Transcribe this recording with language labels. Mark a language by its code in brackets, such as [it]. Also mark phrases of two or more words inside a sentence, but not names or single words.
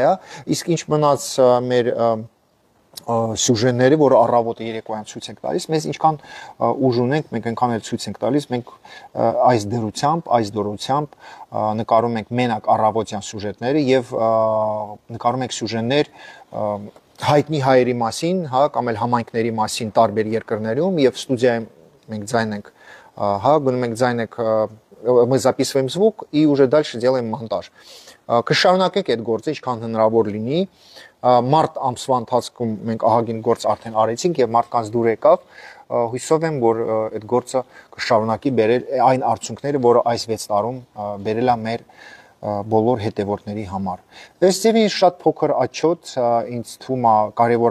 [hy] է, իսկ ինչ մնաց մեր սյուժեները, որ առավոտը երեկոյան ցույց ենք տալիս, մեզ ինչքան ուժ ունենք, մենք այնքան էլ ցույց ենք տալիս, մենք այս դրությամբ, այս դորությամբ նկարում ենք մենակ առավոտյան սյուժետները եւ նկարում ենք սյուժեներ հայտնի հայերի մասին, հա, կամ էլ համայնքների մասին տարբեր երկրներում եւ ստուդիայում մենք ձայն ենք, հա, գնում ենք ձայն ենք, [ru] мы записываем звук и уже дальше делаем монтаж. [hy] Կշարունակենք այդ գործը ինչքան հնարավոր լինի, մարտ ամսվա ընթացքում մենք ահագին գործ արդեն արեցինք եւ մարդկանց դուր եկավ, հույսով եմ, որ այդ գործը կշարունակի բերել այն արդյունքները, որը այս 6 տարում բերել է մեր բոլոր հետևորդների համար։ Ըստ ձևի շատ փոքր աչոտ ինձ թվում է կարևոր